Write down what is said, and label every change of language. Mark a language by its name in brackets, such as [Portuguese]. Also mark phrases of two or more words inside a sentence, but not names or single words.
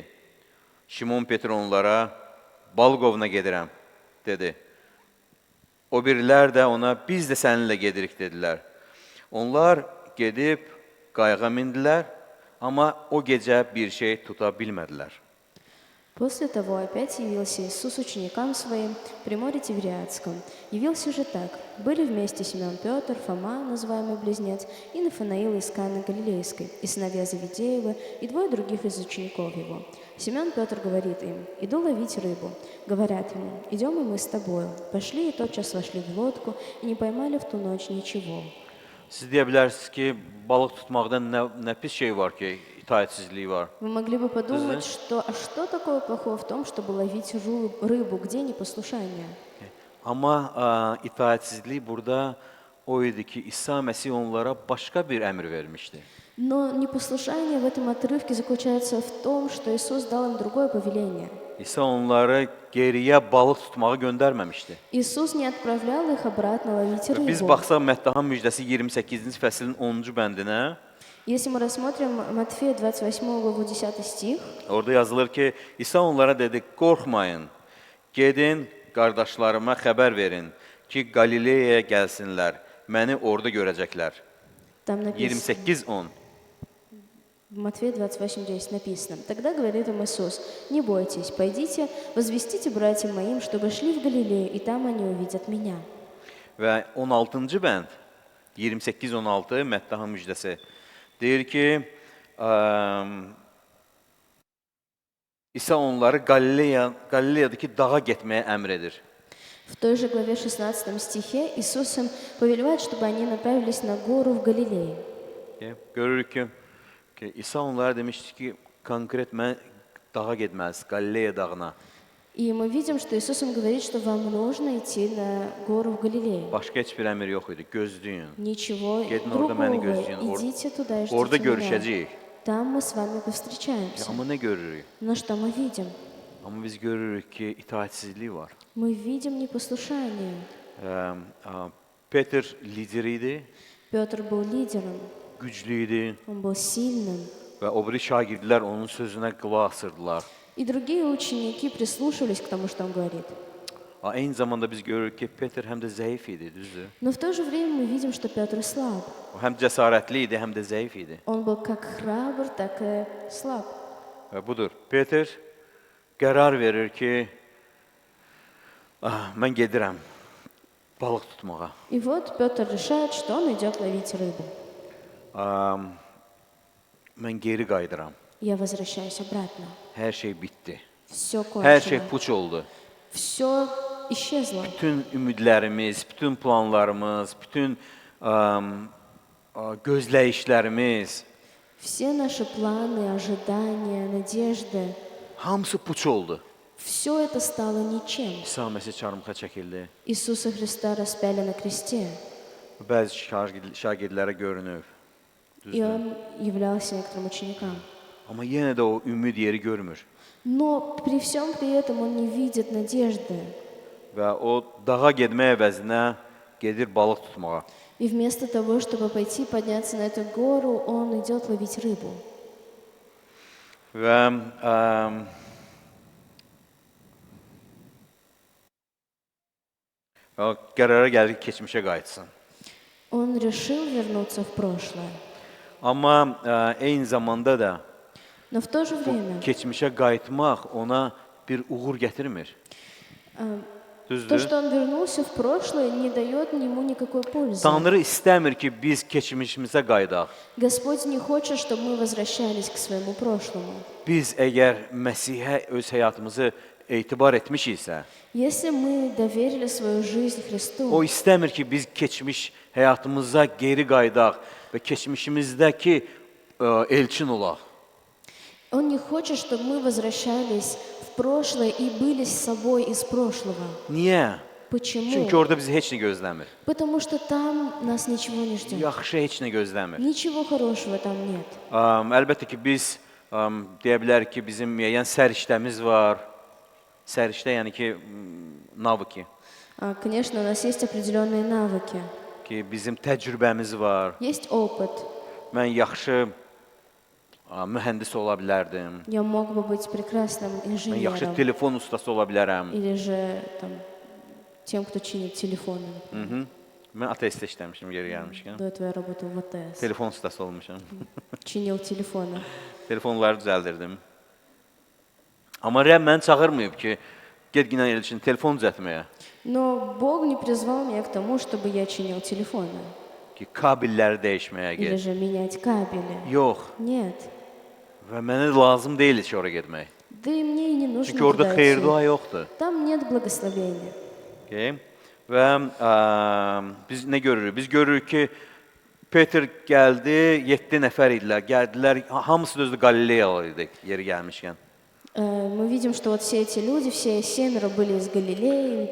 [Azerbaijani] Şimon Peter onlara, balıq ovuna gedirəm, dedi. O birilər də ona, biz də səninlə gedirik, dedilər. Onlar gedib qayığa mindilər, amma o gecə bir şey tuta bilmədilər. [Russian] После того опять явился Иисус ученикам своим при море Тивериадском. Явился же так. Были вместе Симеон Петр, Фома, называемый Близнец, и Нафанаил из Каны Галилейской, и сыновья Завидеевы, и двое других из учеников его. Симеон Петр говорит им: «Иду ловить рыбу». Говорят ему: «Идем и мы с тобою». Пошли и тотчас вошли в лодку, и не поймали в ту ночь ничего. [Azerbaijani] Siz deyə bilərsiniz ki, balıq tutmaqdan nə pis şey var ki, itaətsizlik var. [Russian] Вы могли бы подумать, что такое плохого в том, чтобы ловить рыбу, где непослушание? [Azerbaijani] Amma itaətsizlik burada o idi ki, İsa Məsih onlara başqa bir əmr vermişdi. [Russian] Но непослушание в этом отрывке заключается в том, что Иисус дал им другое повеление. [Azerbaijani] İsa onları geriyə balıq tutmağa göndərməmişdi. [Russian] Иисус не отправлял их обратно ловить [Azerbaijani] Biz [Russian] рыбу. [Azerbaijani] baxsaq Məttahan müjdəsi 28-ci fəslin 10-cu bəndinə, [Russian] Если мы рассмотрим Матфея 28 главу 10 стих, [Azerbaijani] orada yazılır ki, İsa onlara dedi, qorxmayın, gedin qardaşlarıma xəbər verin ki, Qalileyaya gəlsinlər, məni orada görəcəklər. [Russian] там написано, 28-10. в Матфея 28:10 написано: «Тогда говорит им Иисус: не бойтесь, пойдите, возвестите братьям моим, чтобы шли в Галилею, и там они увидят меня». [Azerbaijani] Və 16-cı bənd, 28-16 Məttahan müjdəsi deyir ki, İsa onları Qalileyadakı dağa getməyə əmr edir. [Russian] В той же главе 16 стихе Иисус им повелевает, чтобы они направились на гору в Галилее. [Azerbaijani] Görürük ki İsa onlara demişdi ki konkret mən dağa getməlisən, Qalileya dağına. [Russian] И мы видим, что Иисус им говорит, что вам нужно идти на гору в Галилее. [Azerbaijani] Başqa heç bir əmr yox idi. Gözləyin. [Russian] Ничего [Azerbaijani] Gedin orada məni [Russian] другого. [Azerbaijani] gözləyin. [Russian] Идите туда и [Azerbaijani] Orada [Russian] ждите меня. [Azerbaijani] görüşəcəyik. [Russian] Там мы с вами повстречаемся. [Azerbaijani] Amma nə görürük? [Russian] Но что мы видим? [Azerbaijani] Amma biz görürük ki itaatsizlik var. [Russian] Мы видим непослушание. [Azerbaijani] Peter lider idi, [Russian] Петр был лидером, [Azerbaijani] güclü idi [Russian] он был сильным. [Azerbaijani] və o biri şagirdlər onun sözünə qulaq asırdılar. [Russian] И другие ученики прислушивались к тому, что он говорит. [Azerbaijani] Eyni zamanda biz görürük ki Peter həm də zəif idi, düzdür? [Russian] Но в то же время мы видим, что Петр слаб. [Azerbaijani] O həm cəsarətli idi, həm də zəif idi. [Russian] Он был как храбр, так и слаб. [Azerbaijani] Və budur. Peter qərar verir ki, mən gedirəm balıq tutmağa. [Russian] И вот Петр решает, что он идет ловить рыбу. [Azerbaijani] Mən geri qayıdıram. [Russian] Я возвращаюсь обратно. [Azerbaijani] Hər şey bitdi. [Russian] Все [Azerbaijani] Hər şey [Russian] кончено. [Azerbaijani] puç oldu. [Russian] Все исчезло. [Azerbaijani] Bütün ümidlərimiz, bütün planlarımız, bütün gözləyişlərimiz [Russian] Все наши планы, ожидания, надежды, [Azerbaijani] hamısı puç oldu. [Russian] все это стало ничем. [Azerbaijani] İsa Məsih çarmıxa çəkildi. [Russian] Иисуса Христа распяли на кресте, [Azerbaijani] Bəzi şagirdlərə görünüb. [Russian] и Он являлся некоторым ученикам. [Azerbaijani] Amma yenə də o ümid yeri görmür. [Russian] Но при всем при этом Он не видит надежды. [Azerbaijani] Və o dağa getmək əvəzinə gedir balıq tutmağa. [Russian] И вместо того, чтобы пойти подняться на эту гору, Он идет ловить рыбу. [Azerbaijani] Və o qərara gəlir ki, keçmişə qayıtsın. [Russian] Он решил вернуться в прошлое. [Azerbaijani] Amma eyni zamanda da [Russian] Но в то же время [Azerbaijani] keçmişə qayıtmaq ona bir uğur gətirmir. [Russian] то, [Azerbaijani] Düzdür? [Russian] что он вернулся в прошлое, не dает ему никакой пользы. [Azerbaijani] Tanrı istəmir ki, biz keçmişimizə qayıdaq. [Russian] Господь не хочет, чтобы мы возвращались к своему прошлому. [Azerbaijani] Biz əgər Məsihə öz həyatımızı etibar etmişiksə, [Russian] Если мы доверили свою жизнь [Azerbaijani] o [Russian] Христу, [Azerbaijani] istəmir ki, biz keçmiş həyatımıza geri qayıdaq və keçmişimizdəki elçin olaq. [Russian] Он не хочет, чтобы мы возвращались в прошлое и были с собой из прошлого. [Azerbaijani] Niyə? [Russian] Почему? [Azerbaijani] Çünki orada bizi heç nə gözləmir. [Russian] Потому что там нас ничего не ждет. [Azerbaijani] Yaxşı heç nə gözləmir. [Russian] Ничего хорошего там нет. [Azerbaijani] Əlbəttə ki, biz deyə bilərik ki, bizim müəyyən səriştəmiz var. Səriştə yəni ki, navıki. [Russian] Конечно, у нас есть определенные навыки, [Azerbaijani] Ki bizim təcrübəmiz var. [Russian] есть опыт. [Azerbaijani] Mən yaxşı mühəndis ola bilərdim. [Russian] Я мог бы быть прекрасным [Azerbaijani] Mən yaxşı [Russian] инженером [Azerbaijani] telefon ustası ola bilərəm. [Russian] или же там, тем, кто чинит телефоны. [Azerbaijani] Mən ATS-də işləmişəm geri gəlmişkən. [Russian] До этого я работал в АТС. [Azerbaijani] Telefon ustası olmuşam. [Russian] Чинил телефоны. [Azerbaijani] Telefonları düzəldirdim. Amma Rəbb məni çağırmayıb ki, get ginə elçin telefon düzəltməyə. [Russian] Но Бог не призвал меня к тому, чтобы я чинил телефоны [Azerbaijani] Ki, kabelləri dəyişməyə [Russian] или [Azerbaijani] get. [Russian] же менять кабели. [Azerbaijani] Yox. [Russian] Нет. [Azerbaijani] Və mənə lazım deyil ki, ora getmək. [Russian] Да и мне и не нужно [Azerbaijani] Çünki orada [Russian] туда [Azerbaijani] xeyir [Russian] идти. [Azerbaijani] dua yoxdur. [Russian] Там нет благословения. [Azerbaijani] Okay? Və biz nə görürük? Biz görürük ki, Peter gəldi, 7 nəfər idilər. Gəldilər, hamısı da özü Qalileyalı idi yeri gəlmişkən. [Russian] Мы видим, что вот все эти люди, все 7 были из Галилеи.